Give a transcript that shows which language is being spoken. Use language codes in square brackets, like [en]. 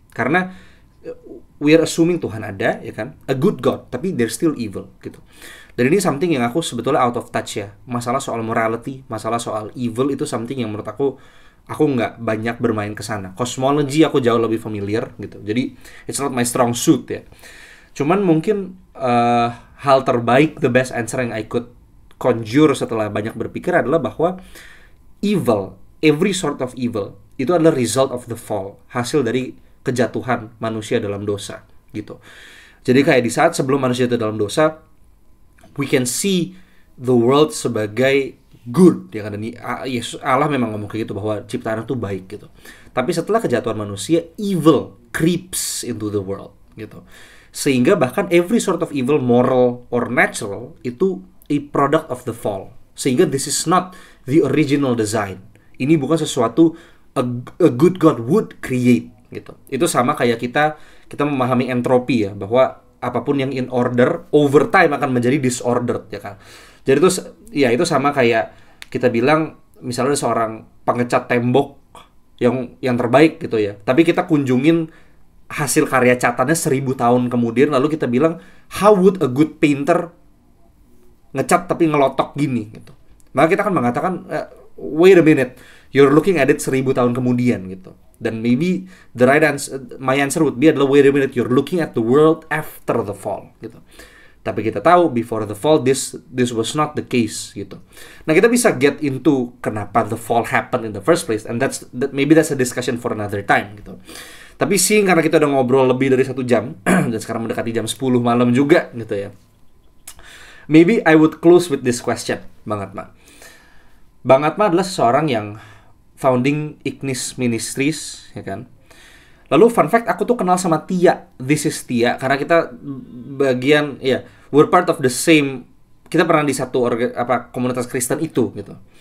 [en] Karena we are assuming [id] Tuhan ada, ya kan, [en] a good God, tapi there's still evil gitu. [id] Dan ini something yang aku sebetulnya [en] out of touch [id] ya. Masalah soal morality, masalah soal evil itu something yang menurut aku nggak banyak bermain ke sana. Cosmology aku jauh lebih familiar gitu. [en] Jadi it's not my strong suit ya. [id] Cuman mungkin hal terbaik, [en] the best answer [id] yang [en] I could conjure [id] setelah banyak berpikir adalah bahwa evil, [en] every sort of evil, [id] itu adalah [en] result of the fall, [id] hasil dari kejatuhan manusia dalam dosa gitu. Jadi kayak di saat sebelum manusia itu dalam dosa, [en] we can see the world [id] sebagai good, ya kan. Yesus Allah memang ngomong kayak gitu bahwa ciptaan itu baik gitu. Tapi setelah kejatuhan manusia, [en] evil creeps into the world [id] gitu. Sehingga bahkan [en] every sort of evil, moral or natural, [id] itu [en] a product of the fall. [id] Sehingga [en] this is not the original design. [id] Ini bukan sesuatu [en] a good God would create [id] gitu. Itu sama kayak kita memahami entropi ya, bahwa apapun yang [en] in order over time [id] akan menjadi disordered ya kan. Jadi itu ya itu sama kayak kita bilang misalnya ada seorang pengecat tembok yang terbaik gitu ya. Tapi kita kunjungin hasil karya catannya 1000 tahun kemudian, lalu kita bilang [en] how would a good painter [id] ngecat tapi ngelotok gini gitu. Maka kita akan mengatakan [en] wait a minute, you're looking at it [id] 1000 tahun kemudian gitu. [en] Dan maybe the right answer, my answer would be adalah wait a minute, you're looking at the world after the fall gitu. [id] Tapi kita tahu [en] before the fall this was not the case [id] gitu. Nah, kita bisa [en] get into kenapa the fall happened in the first place, and maybe that's a discussion for another time gitu. [id] Tapi sih karena kita udah ngobrol lebih dari 1 jam dan sekarang mendekati jam 10 malam juga gitu ya. [en] Maybe I would close with this question, Bang Atma. [id] Bang Atma adalah seseorang yang founding Ignis Ministries, ya kan? Lalu fun fact, aku tuh kenal sama Tia. [en] This is Tia [id] karena kita bagian ya, [en] we're part of the same. [id] Kita pernah di satu komunitas Kristen itu gitu.